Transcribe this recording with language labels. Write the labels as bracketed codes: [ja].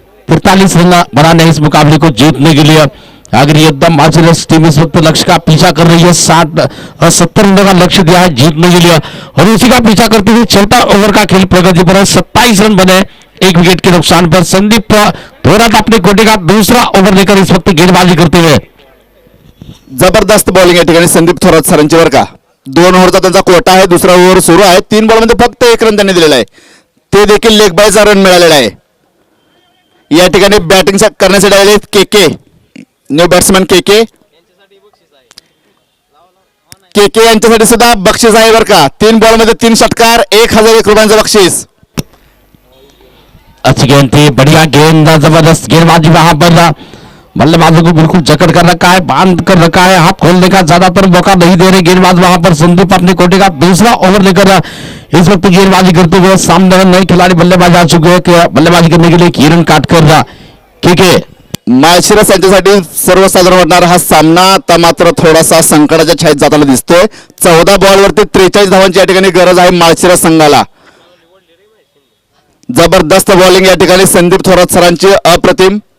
[hi] 43 run बनाने इस मुकाबले को जीतने के लिए अगर एकदम मार्जिनस टीम इस वक्त लक्ष्य का पीछा कर रही है. 70 रनों का लक्ष्य दिया है जीतने के लिए और उसी का पीछा करते हुए चौथा ओवर का खेल प्रगति पर है. 27 रन बने 1 विकेट के नुकसान पर. संदीप थोरात अपने कोटे का दूसरा ओवर लेकर इस वक्त गेंदबाजी करते हुए. [mr] जबरदस्त बॉलिंग या ठिकाणी संदीप थोरात सरांची बर का. 2 ओव्हरचा त्यांचा कोटा आहे. दुसरा ओव्हर सुरू आहे. 3 बॉल मध्ये फक्त 1 रन त्यांनी दिलेला आहे. ते देखील लेग बायचा रन मिळालेला आहे. या ठिकाणी बॅटिंग करण्यासाठी आलेले के न्यू बॅट्समन के यांच्यासाठी सुद्धा बक्षीस आहे बरं का. 3 बॉल मध्ये 3 षटकार 1001 रुपयांचं बक्षीस. [hi] अच्छी गेंद थी, बढ़िया गेंद, जबरदस्त गेंदबाजी वहां पर बल्लेबाजों को बिल्कुल जकड़ कर रखा है, बांध कर रखा है. हाथ खोलने का ज्यादातर मौका नहीं दे रहे गेंदबाज. वहां पर संदीप अपने कोटे का दूसरा ओवर लेकर इस वक्त गेंदबाजी करते हुए. सामने नए खिलाड़ी बल्लेबाज आ चुके हैं बल्लेबाजी करने के लिए. किरण काटकर के [mr] माळशिरस यांच्यासाठी सर्वसाधारण वाटणारा हा सामना आता मात्र थोडासा संकटाच्या छायेत जाताना दिसतोय. 14 बॉलवरती 43 धावांची या ठिकाणी गरज आहे माळशिरस संघाला. जबरदस्त बॉलिंग या ठिकाणी संदीप थोरात सरांची अप्रतिम.